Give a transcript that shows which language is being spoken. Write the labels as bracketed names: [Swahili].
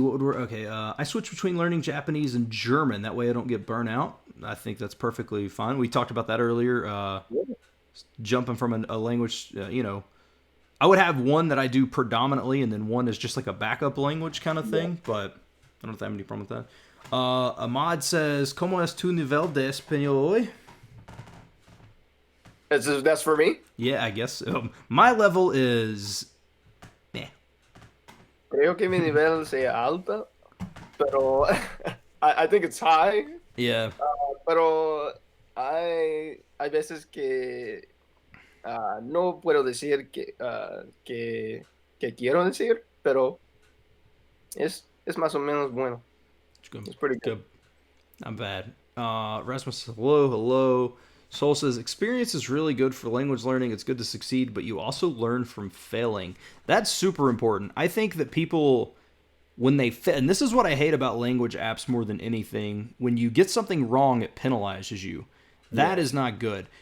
[English] I switch between learning Japanese and German. That way I don't get burnt out. I think that's perfectly fine. We talked about that earlier. Jumping from a language, I would have one that I do predominantly, and then one is just like a backup language kind of thing, but I don't know if I have any problem with that. Ahmad says, [Spanish] ¿Cómo es tu nivel de español hoy? [English] That's for me? Yeah, I guess. My level is... [Spanish] Creo que mi nivel sea alto, pero [English] I think it's high. [Spanish] Yeah. Pero hay veces que no puedo decir que quiero decir, pero es más o menos bueno. [English] It's pretty good. Not bad. Rasmus, hello. Soul says experience is really good for language learning. It's good to succeed, but you also learn from failing. That's super important. I think that people, when they fail, and this is what I hate about language apps more than anything, when you get something wrong, it penalizes you. That is not good.